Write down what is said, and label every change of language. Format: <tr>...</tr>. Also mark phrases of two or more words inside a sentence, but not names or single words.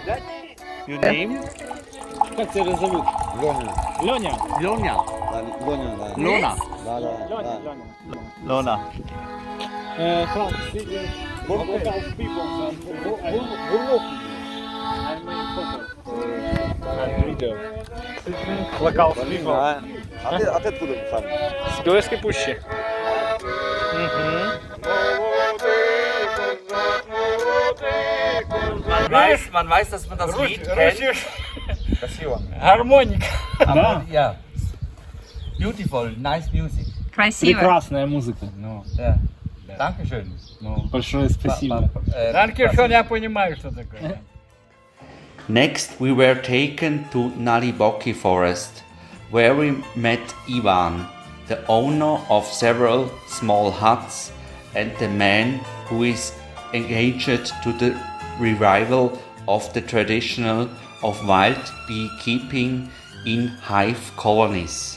<en>Your name?</en> <ru>Как тебя зовут? Леня. Леня? Lonia. Леня, да. Lona. Да, да, Леня, да. Леня. Lona.</ru> <en>Frank, local people I make photos and video. Local people.</en> <ru>А ты откуда сам? С Белорусской пущи.</ru> <de>Man weiß, dass man das Lied kennt.</de> <ru>Красиво. Гармоника.</ru> <de>Aber, ja.</de> <en>Beautiful, nice music.</en> <ru>Красиво. Прекрасная музыка. Ну,</ru> <de>Ja. Dankeschön.</de> <ru>большое спасибо. Dankeschön, я понимаю, что такое.</ru> <en>Next, we were taken to Naliboki forest, where we met Ivan, the owner of several small huts and the man who is engaged to the revival of the traditional of wild beekeeping in hive colonies.</en>